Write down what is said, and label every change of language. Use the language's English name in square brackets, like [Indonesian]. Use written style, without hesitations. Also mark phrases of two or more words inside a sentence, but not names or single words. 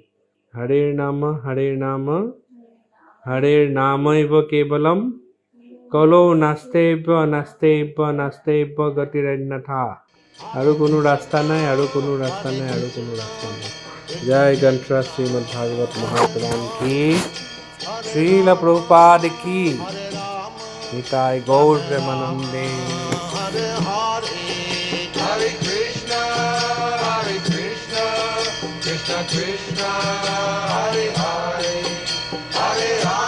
[Sanskrit] হৰিৰ নামৈব কেৱলম কলৌ নাস্তেইব গতিৰন্যথা। [Assamese] আৰু কোনো ৰাস্তা নাই, আৰু কোনো ৰাস্তা নাই, আৰু কোনো ৰাস্তা নাই। জয় গ্ৰন্থ শ্ৰীমদ ভাগৱত মহাপুৰাণ কি, শ্ৰীল প্ৰভুপাদ কি, নিতাই গৌৰ প্ৰেমানন্দে। [Sanskrit] Hare Hare, Hare Krishna, Krishna Krishna, Hare Hare, Hare